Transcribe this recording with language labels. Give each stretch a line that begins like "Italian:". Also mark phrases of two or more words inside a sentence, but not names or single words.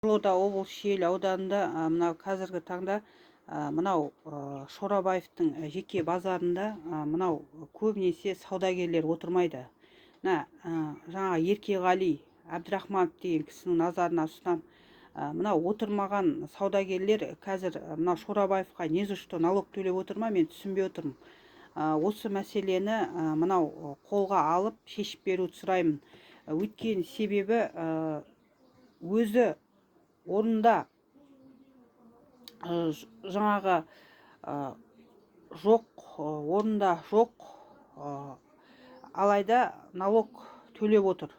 Kazakh: Қызылорда облысы Шиелі ауданында мынау қазіргі таңда мынау Шорабаевтың жеке базарында мынау көбінесе саудагерлер отырмайды. Жаңа Еркеғали Әбдірахманов деген кісінің назарына ұсынам. Мынау отырмаған саудагерлер қазір мынау Шорабаевқа
Russian: не за что
Kazakh: налог төлеп отыр ма, мен түсінбей отырмын. Осы мәселені мынау қолға алып шешіп беруді сұраймын. Өйткені себебі өзі орында жаңағы жоқ, орында жоқ, алайда налог төлеп отыр.